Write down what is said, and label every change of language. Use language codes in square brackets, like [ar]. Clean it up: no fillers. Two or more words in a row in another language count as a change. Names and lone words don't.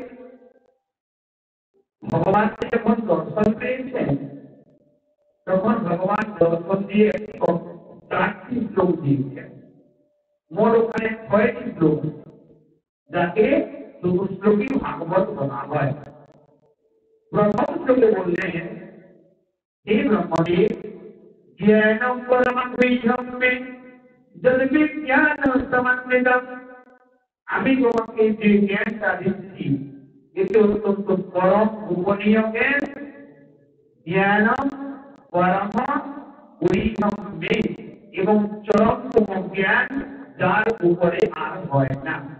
[bn] ভগবানকে যখন দর্শন পেয়েছেন, তখন ভগবান দর্শন দিয়ে 4টি শ্লোক দিয়েছেন। মোট ওখানে 6টি শ্লোক, যাকে চতুশ্লোকী ভাগবত বলা হয়। প্রথম শ্লোকে বললেন, হে ব্রহ্মদেব, [sa] ज्ञानं परमं गुह्यं मे यद् विज्ञान समन्वितम्, [bn] আমি তোমাকে যে জ্ঞানটা দিচ্ছি এটি অত্যন্ত পরম গোপনীয় জ্ঞান। [sa] ज्ञानं परमं गुह्यं मे, [bn] এবং চরমতম জ্ঞান যার উপরে আর হয় না।